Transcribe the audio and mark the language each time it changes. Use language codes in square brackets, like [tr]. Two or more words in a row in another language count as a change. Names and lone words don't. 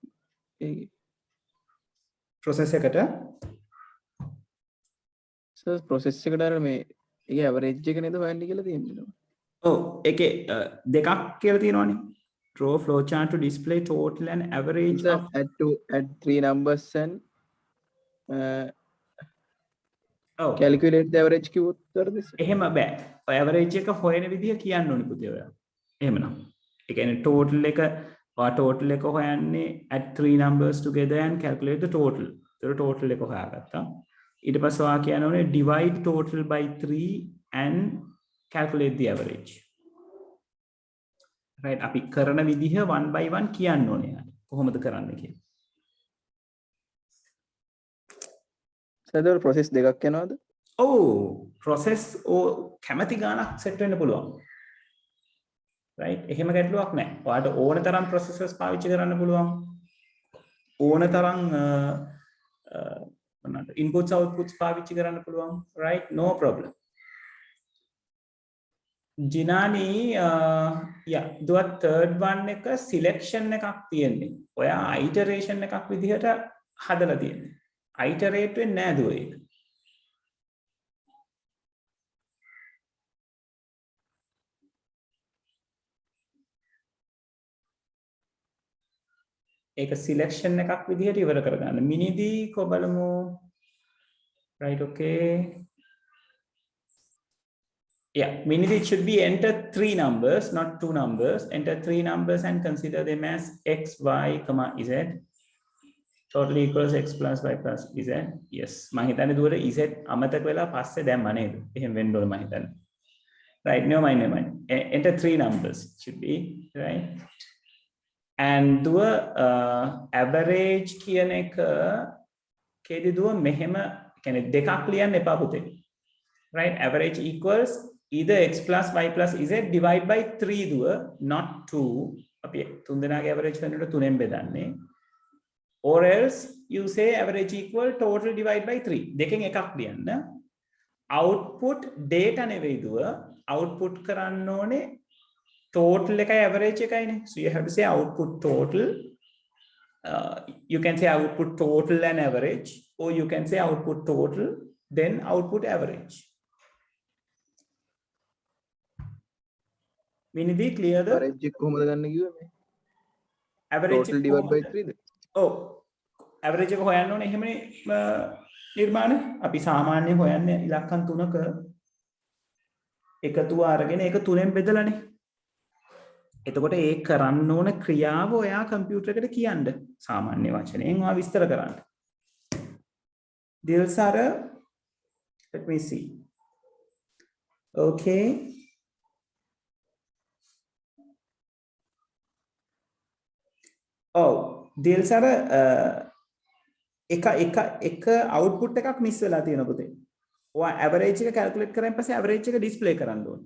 [si] Process එකට සර් process එකට අර මේ ඒකේ average එක නේද හොයන්නේ කියලා තියෙන්නේ. ඔව් ඒකේ දෙකක් කියලා තියෙනවානේ. [en] Draw flowchart to display total and average of add three numbers and oh calculate the average [si] කිව්වොත් හරිද? එහෙම බෑ. ඔය average එක හොයන විදිහ කියන්න ඕනි පුතේ ඔයා. එහෙමනම්. ඒ කියන්නේ total එක total එක හොයන්නේ [en] add three numbers together and calculate the total. [si] ඒතර total එක හොයාගත්තා. ඊට පස්සේ ඔයා කියන්න ඕනේ [en] divide total by 3 and calculate the average. [si] Right, අපි කරන විදිහ 1 by 1 කියන්න ඕනේ. කොහොමද කරන්නේ කියලා. සර් process දෙකක් යනවාද? ඔව් process කැමැති ගානක් set වෙන්න පුළුවන්. right එහෙම ගැටලුවක් නැහැ. ඔයාලට ඕන තරම් processors පාවිච්චි කරන්න පුළුවන්. ඕන තරම් [en] inputs outputs [si] පාවිච්චි කරන්න පුළුවන්. [en] right, no problem. Jinani, yeah, the third one එක selection [si] එකක් තියෙන්නේ. ඔයා iteration එකක් විදිහට හදලා තියෙන්නේ. iterate වෙන්නේ නෑ දුව ඒක. ඒක selection එකක් විදිහට ඉවර කරගන්න. මිනිදී කොබලමු. [en] right, okay. Yeah, meaning it should be enter 3 numbers, not 2 numbers. Enter 3 numbers and consider them as x, y, comma, z. Total equals x plus y plus z. Yes. [si] මම හිතන්නේ දුවර z අමතක වෙලා පස්සේ දැම්මා නේද? එහෙම වෙන්න ඕන මම හිතන්නේ. [en] Right, no mind, no mind. Enter 3 numbers should be, right? [si] And දුව average කියන එක කේදී දුව මෙහෙම කියන්නේ දෙකක් ලියන්න එපා පුතේ. [en] Right, average equals either x plus y plus z divided by 3 දුව, not 2. [si] අපි තුන් දෙනාගේ average වෙනකොට 3ෙන් බෙදන්නේ. [en] or else you say average equal total divided by 3 [si] දෙකෙන් එකක් ලියන්න [en] output data [si] නෙවෙයි දුව [en] output [si] කරන්න ඕනේ total එකයි average එකයිනේ [en] so you have to say output total you can say output total and average or you can say output total then output average Vinidhi clear the [si] average එක කොහොමද ගන්න කිව්වේ මේ average [en] total divide by 3 ද [si] ඔව් average එක හොයන්න ඕනේ එහෙමනේ නිර්මාණ අපි සාමාන්‍යයෙන් හොයන්නේ ඉලක්කම් තුනක එකතුව අරගෙන ඒක තුනෙන් බෙදලානේ එතකොට ඒ කරන්න ඕන ක්‍රියාව ඔයා කම්පියුටර් එකට කියන්න සාමාන්‍ය වචනයෙන් ඔයා විස්තර කරන්න දිල්සර [en] let me see okay oh [si] දිල්සර එක output එකක් මිස් වෙලා තියෙනවා පුතේ. ඔයා average එක calculate කරාන් පස්සේ average එක display කරන්න ඕනේ.